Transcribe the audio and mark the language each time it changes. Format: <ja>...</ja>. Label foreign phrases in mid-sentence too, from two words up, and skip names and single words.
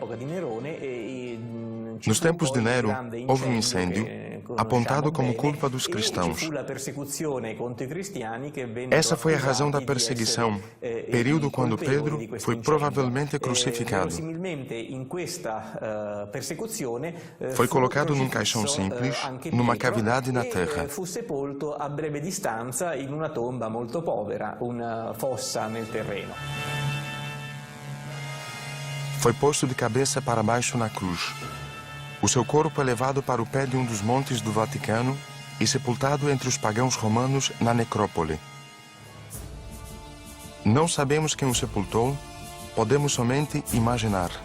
<pt>Nos tempos de Nero, houve um incêndio apontado como culpa dos cristãos. Essa foi a razão da perseguição, período quando Pedro foi provavelmente crucificado. Foi colocado num caixão simples, numa cavidade na terra.</pt> <it>Fu sepolto a breve distanza in una tomba molto povera, una fossa nel terreno.</it> <pt>Foi posto de cabeça para baixo na cruz. O seu corpo é levado para o pé de um dos montes do Vaticano e sepultado entre os pagãos romanos na necrópole. Não sabemos quem o sepultou, podemos somente imaginar.</pt>